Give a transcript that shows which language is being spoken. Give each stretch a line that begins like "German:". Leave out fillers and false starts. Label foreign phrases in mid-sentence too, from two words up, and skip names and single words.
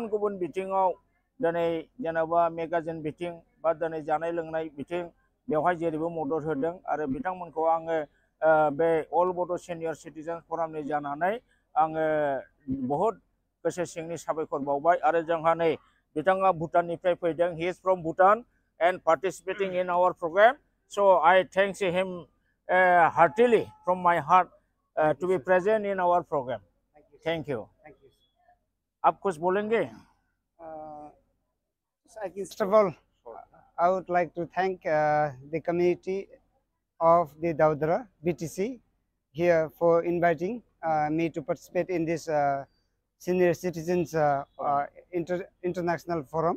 Bodo: गुबुन बिथिङाव दिनै जेनेबा मेगाजिन बिथिं बा दिनै जानाय लोंनाय बिथिं बेवहाय जेरैबो मदद होदों आरो बिथांमोनखौ आङो बे अल बड' सिनियर सिटिजेन फरामनि जानानै आङो बहुत गोसो सिंनि साबायखर बावबाय आरो जोंहा नै बिथाङा भुटाननिफ्राय फैदों
English: he is from Bhutan and participating in our program so I thanks him heartily from my heart to be present in our program. Thank you.
Hindi: आप कुछ बोलेंगे?
English: First of all, I would like to thank the community of the Daudra BTC here for inviting me to participate in this Senior Citizens International Forum.